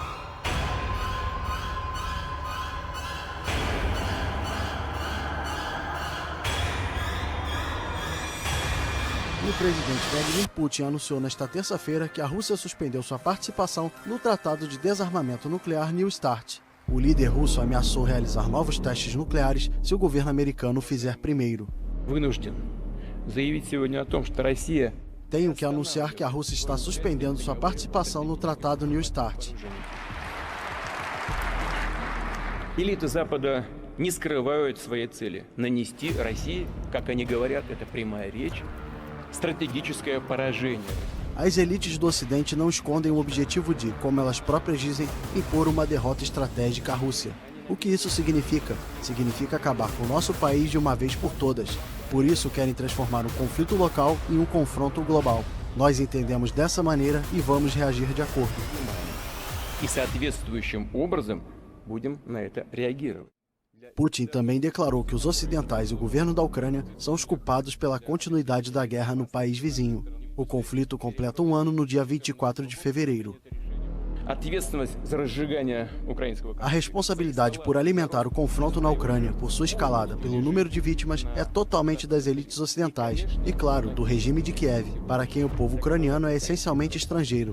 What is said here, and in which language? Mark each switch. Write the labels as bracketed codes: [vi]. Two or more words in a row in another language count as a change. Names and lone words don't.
[pt] O presidente Vladimir Putin anunciou nesta terça-feira que a Rússia suspendeu sua participação no Tratado de Desarmamento Nuclear New START. O líder russo ameaçou realizar novos testes nucleares se o governo americano fizer primeiro. Tenho que anunciar que a Rússia está suspendendo sua participação no Tratado New START. [ru] Элиты Запада не скрывают своей цели – нанести России, как они говорят, это прямая речь, стратегическое поражение. [pt] As elites do Ocidente não escondem o objetivo de, como elas próprias dizem, impor uma derrota estratégica à Rússia. O que isso significa? Significa acabar com o nosso país de uma vez por todas. Por isso querem transformar um conflito local em um confronto global. Nós entendemos dessa maneira e vamos reagir de acordo. [ru] И соответствующим образом будем на это реагировать. [pt] Putin também declarou que os ocidentais e o governo da Ucrânia são os culpados pela continuidade da guerra no país vizinho. O conflito completa um ano no dia 24 de fevereiro. A responsabilidade por alimentar o confronto na Ucrânia, por sua escalada, pelo número de vítimas, é totalmente das elites ocidentais e, claro, do regime de Kiev, para quem o povo ucraniano é essencialmente estrangeiro.